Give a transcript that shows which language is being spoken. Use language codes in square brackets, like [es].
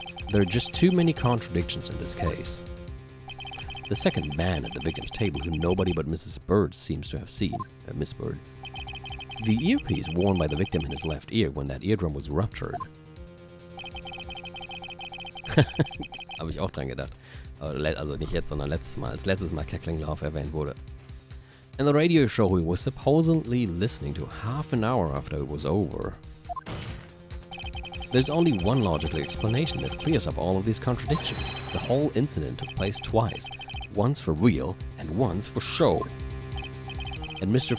[en] There are just too many contradictions in this case. The second man at the victim's table who nobody but Mrs. Bird seems to have seen, Miss Bird. The earpiece worn by the victim in his left ear when that eardrum was ruptured. [de] Habe ich auch dran gedacht. Also nicht jetzt, sondern letztes Mal, als letztes Mal Cackling Laugh erwähnt wurde. [en] And the radio show he was supposedly listening to half an hour after it was over. There's only one logical explanation that clears up all of these contradictions. The whole incident took place twice. Once for real, and once for show. And Mr.